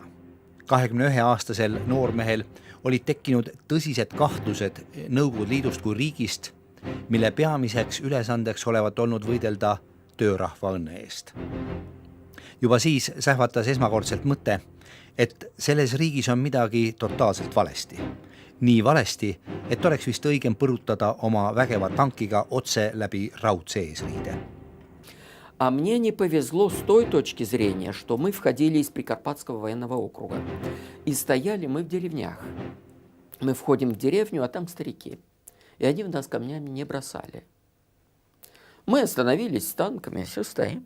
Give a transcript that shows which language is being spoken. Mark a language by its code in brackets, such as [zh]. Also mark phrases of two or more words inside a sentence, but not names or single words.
[et] 21-aastasel noormehel olid tekkinud tõsised kahtlused Nõukogude Liidust kui riigist, mille peamiseks ülesandeks olevat olnud võidelda töörahva õnne eest. Juba siis sähvatas esmakordselt mõte, et selles riigis on midagi totaalselt valesti. Nii valesti, et oleks vist õigem põrutada oma vägeva tankiga otse läbi raudse eesriide. [ru] А мне не повезло с той точки зрения, что мы входили из Прикарпатского военного округа. И стояли мы в деревнях. Мы входим в деревню, а там старики. И они в нас камнями не бросали. Мы остановились с танками, все стоим.